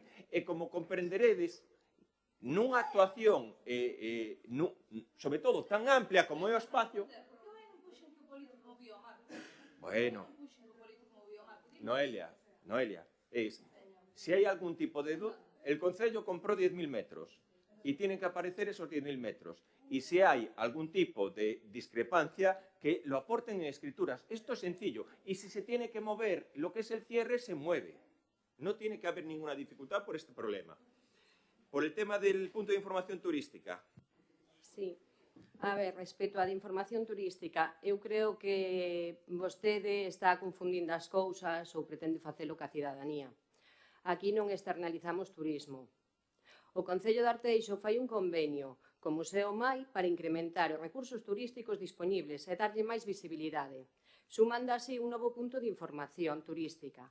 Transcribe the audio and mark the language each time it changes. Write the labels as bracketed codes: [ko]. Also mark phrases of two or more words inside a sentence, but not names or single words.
[gl] E como comprenderedes, nunha actuación, sobre todo, tan amplia como é o espacio... Bueno, Noelia, si hai algún tipo de dúbida, [es] el Concello compró 10.000 metros y tienen que aparecer esos 10.000 metros. Y si hay algún tipo de discrepancia, que lo aporten en escrituras. Esto es sencillo. Y si se tiene que mover lo que es el cierre, se mueve. No tiene que haber ninguna dificultad por este problema. Por el tema del punto de información turística. Sí. [gl] A ver, respecto á de información turística, eu creo que vostede está confundindo as cousas ou pretende facelo ca cidadanía. Aquí non externalizamos turismo. O Concello de Arteixo fai un convenio co Museo MAI para incrementar os recursos turísticos dispoñibles e darlle máis visibilidade, sumando así un novo punto de información turística.